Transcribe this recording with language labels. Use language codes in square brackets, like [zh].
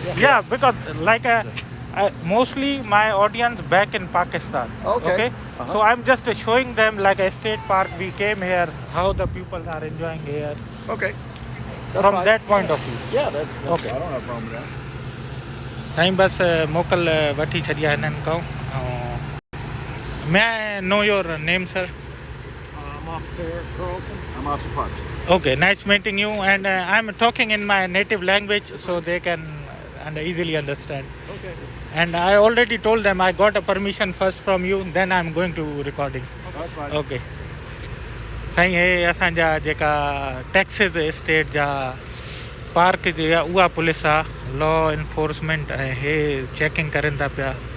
[en] yeah, because mostly my audience back in Pakistan. Okay. So I'm just showing them like a state park. We came here, how the people are enjoying here. Okay. That's From that point of view. Yeah, that's Okay. I don't have a problem with that. [sd] साईं बस मोकल वठी छॾिया हिननि खां [en] May I know your name, sir? I'm Officer Carlton. I'm Officer Parks. Okay, nice meeting you. And I'm talking in my native language so they can easily understand. Okay. And I already told them I got a permission first from you, then I'm going to recording. That's fine. [sd] Okay. साईं हे असांजा जेका Texas state जा park जी आहे उहा police आहे law enforcement ऐं हे checking करनि था पिया